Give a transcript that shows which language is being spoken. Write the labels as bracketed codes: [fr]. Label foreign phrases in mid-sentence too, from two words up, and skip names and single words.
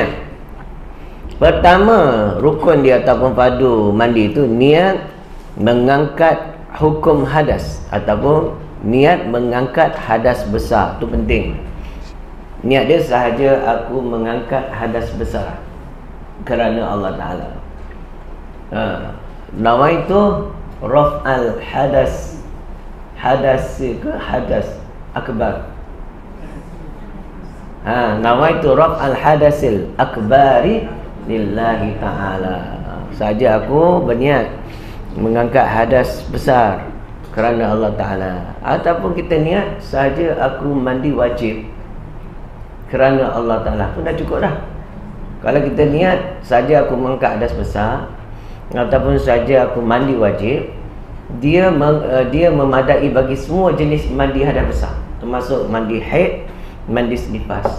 [ms] Pertama, rukun dia ataupun fardu mandi itu niat mengangkat hukum hadas ataupun niat mengangkat hadas besar. Itu penting. Niat dia sahaja aku mengangkat hadas besar kerana Allah Ta'ala. [ar] نويت رفع الحدث أكبر. نويت رفع الحدث الأكبر لله تعالى. [ms] Saja aku berniat mengangkat hadas besar kerana Allah Ta'ala. Ataupun kita niat sahaja aku mandi wajib kerana Allah Ta'ala pun dah cukup dah. Kalau kita niat saja aku mengangkat hadas besar ataupun saja aku mandi wajib, dia memadai bagi semua jenis mandi hadas besar, termasuk mandi haid, mandi nifas.